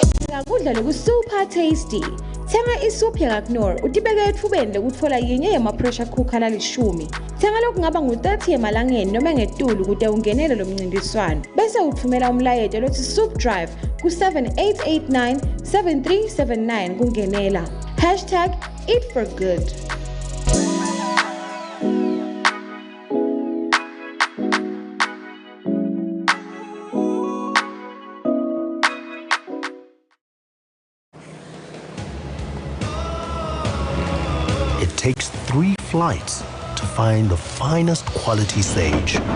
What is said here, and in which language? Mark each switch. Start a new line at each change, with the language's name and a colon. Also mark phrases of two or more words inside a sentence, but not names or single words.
Swati: Pheka kudla loku
English: super tasty.
Swati: Thenga iSupheka Knorr utibeke ethubeni lokutfola yenye yema-pressure cooker lalishumi. Thenga lokungaba ngu-30 emalangeni noma ngetulu kute ungenele lo mncintiswano. Bese uthumela umlayeto lothi Soup Drive ku-7889 7379 kungenela. #EatForGood.
English: It takes 3 flights to find the finest quality sage.